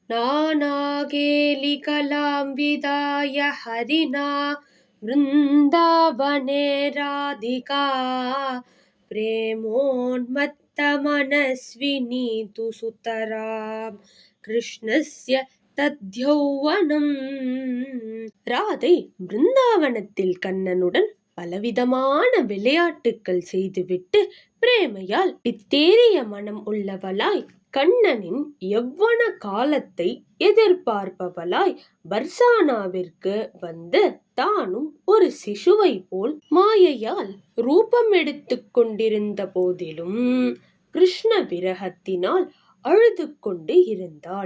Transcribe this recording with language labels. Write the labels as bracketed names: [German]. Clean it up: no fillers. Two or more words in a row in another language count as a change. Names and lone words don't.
[Sanskrit] नानाकेलिकलां विदाय हरिणा वृन्दावने राधिका प्रेमोन्मत्तमनस्विनी तु सुतरां कृष्णस्य तद्यौवनम्. [Tamil] ராதை பிருந்தாவனத்தில் கண்ணனுடன் பலவிதமான விளையாட்டுக்கள் செய்துவிட்டு பிரேமையால் பித்தேறிய மனம் உள்ளவளாய் கண்ணனின் யௌவன காலத்தை எதிர்பார்ப்பவளாய் பர்சானாவிற்கு வந்து தானும் ஒரு சிசுவை போல் மாயையால் ரூபம் எடுத்துக் கொண்டிருந்த போதிலும் கிருஷ்ண விரகத்தினால் அழுது கொண்டு இருந்தாள்.